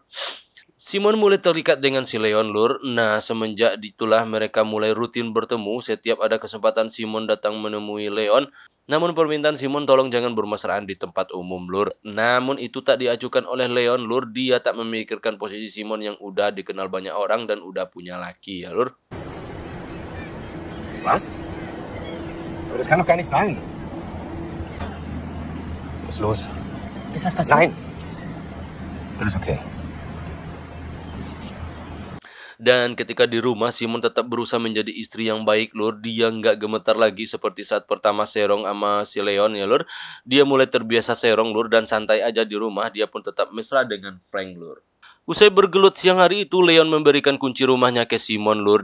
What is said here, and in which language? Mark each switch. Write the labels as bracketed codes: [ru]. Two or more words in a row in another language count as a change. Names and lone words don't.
[id] Simon mulai terikat dengan si Leon, lur. Nah, semenjak itulah mereka mulai rutin bertemu. Setiap ada kesempatan Simon datang menemui Leon. Namun permintaan Simon tolong jangan bermesraan di tempat umum, lur. Namun itu tak diajukan oleh Leon, lur. Dia tak memikirkan posisi Simon yang udah dikenal banyak orang dan udah punya laki ya, lur. [de] Was? Aber das kann doch gar nicht sein. Was ist los? Ist was passiert? Nein! Alles okay. [id] Dan ketika di rumah, Simon tetap berusaha menjadi istri yang baik, Lur. Dia nggak gemetar lagi seperti saat pertama serong sama si Leon ya, Lur. Dia mulai terbiasa serong, Lur, dan santai aja di rumah. Dia pun tetap mesra dengan Frank, Lur. Usai bergelut siang hari itu, Leon memberikan kunci rumahnya ke Simon, Lur.